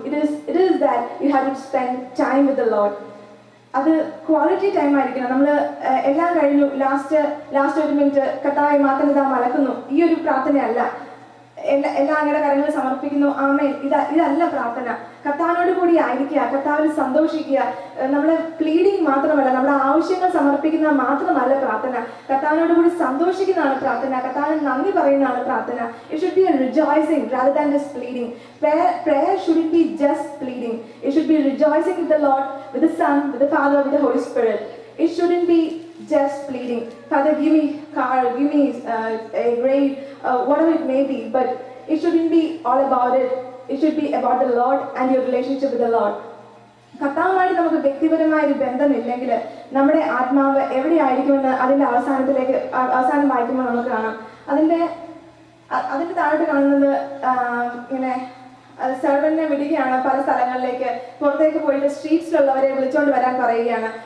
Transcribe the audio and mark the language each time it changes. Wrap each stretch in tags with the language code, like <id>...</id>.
<en>It is that you have to spend time with the Lord.</en> <ml>അത് quality time ആയിരിക്കണം. നമ്മൾ എല്ലാം കഴിഞ്ഞു, ലാസ്റ്റ് 1 മിനിറ്റ് കർത്താവേ മാത്രം മലക്കുന്നു, ഈ ഒരു പ്രാർത്ഥനയല്ല. എല്ലാ അങ്ങയുടെ കരങ്ങളിൽ സമർപ്പിക്കുന്നു, ആമേൻ, ഇതല്ല പ്രാർത്ഥന. കർത്താവിനോട് കൂടി ആയിരിക്കുക, കർത്താവിൽ സന്തോഷിക്കുക. നമ്മളെ പ്ലീഡിങ് മാത്രമല്ല, നമ്മുടെ ആവശ്യങ്ങൾ സമർപ്പിക്കുന്ന മാത്രമല്ല പ്രാർത്ഥന, കർത്താവിനോട് കൂടി സന്തോഷിക്കുന്നതാണ് പ്രാർത്ഥന, കർത്താവിന് നന്ദി പറയുന്നതാണ് പ്രാർത്ഥന.</ml> <en>It should be a rejoicing rather than just pleading. Prayer shouldn't be just pleading. It should be rejoicing with the Lord, with the Son, with the Father, with the Holy Spirit. It shouldn't be just pleading, Father, give me car, give me a grade, whatever it may be. But it shouldn't be all about it. It should be about the Lord and your relationship with the Lord.</en> <ml>കർത്താവുമായിട്ട് നമുക്ക് വ്യക്തിപരമായ ഒരു ബന്ധമില്ലെങ്കിൽ നമ്മുടെ ആത്മാവ് എവിടെയായിരിക്കുമെന്ന് അതിൻ്റെ അവസാനം വായിക്കുമ്പോൾ നമുക്ക് കാണാം. അതിൻ്റെ താഴോട്ട് കാണുന്നത് ഇങ്ങനെ സെർവന്റിനെ വിടുകയാണ്, പല സ്ഥലങ്ങളിലേക്ക് പുറത്തേക്ക് പോയിട്ട് സ്ട്രീറ്റ്സിലുള്ളവരെ വിളിച്ചോണ്ട് വരാൻ പറയുകയാണ്.</ml>